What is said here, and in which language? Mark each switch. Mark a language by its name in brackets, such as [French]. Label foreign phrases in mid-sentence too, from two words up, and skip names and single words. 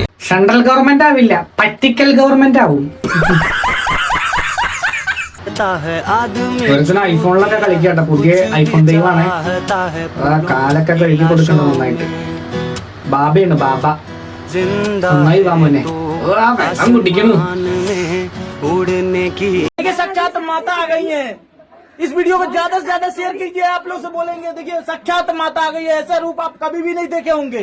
[English] central government [Malayalam] ആവില്ല, പറ്റിക്കൽ ഗവൺമെന്റ് ആവും. ഒരുത്തിന് ഐഫോണിലൊക്കെ കളിക്കട്ടെ, പുതിയ ഐഫോൺ ദൈവമാണ്. കാലൊക്കെ കഴുകി കൊടുക്കണം നന്നായിട്ട്. ബാബയാണ് ബാബ, നന്നായി വാ മോനെ. വെള്ളം കുടിക്കുന്നു. [Hindi] साक्षात माता आ गई है. इस वीडियो को ज्यादा से ज्यादा शेयर कीजिए. आप लोग से बोलेंगे देखिए साक्षात माता आ गई है. ऐसा रूप आप कभी भी नहीं देखे होंगे.